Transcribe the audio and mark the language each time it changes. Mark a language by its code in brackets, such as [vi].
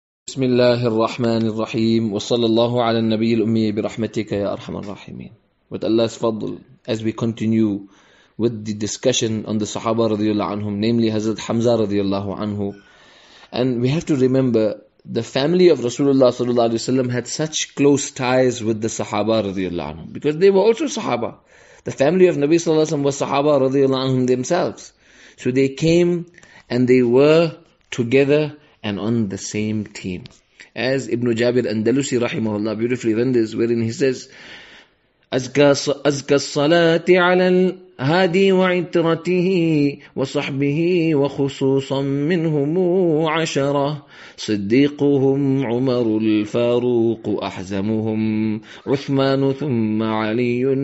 [ar] بسم الله الرحمن الرحيم وصلى الله على النبي الأمي برحمتك يا أرحم الراحمين. [en] With Allah's fadl, as we continue with the discussion on the Sahaba radiallahu anhum, namely Hazrat Hamzah radiallahu anhu, and we have to remember the family of Rasulullah sallallahu alaihi wasallam had such close ties with the Sahaba radiallahu anhum because they were also Sahaba. The family of Nabi sallallahu alaihi wasallam was Sahaba radiallahu anhum themselves. So they came and they were together and on the same team. As Ibn Jabir Andalusi rahimahullah beautifully renders, wherein he says, [ar] أزكى الصلاة على الهادي وعترته وصحبه وخصوصا منهم عشرة صديقهم عمر الفاروق أحزمهم عثمان ثم علي